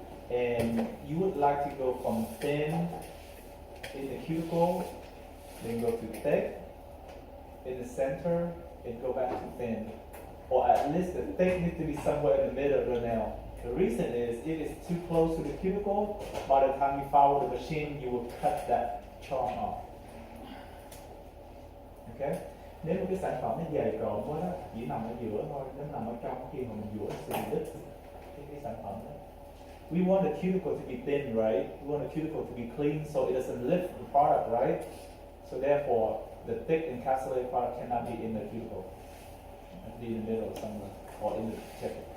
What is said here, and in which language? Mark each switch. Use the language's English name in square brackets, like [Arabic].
[English] And you would like to go from thin in the cuticle, then go to thick in the center, and go back to thin. Or at least the thick needs to be somewhere in the middle of the nail. The reason is, if it's too close to the cuticle, by the time you follow the machine, you will cut that charm off. Okay? [Vietnamese] Nếu một cái sản phẩm nó dày cộm quá đó, chỉ nằm ở giữa thôi, nó nằm ở trong khi mà mình dũa sẽ bị đứt cái sản phẩm đó. [English] We want the cuticle to be thin, right? We want the cuticle to be clean so it doesn't lift the product, right? So therefore, the thick encapsulated product cannot be in the cuticle. It has to be in the middle somewhere, or in the tip.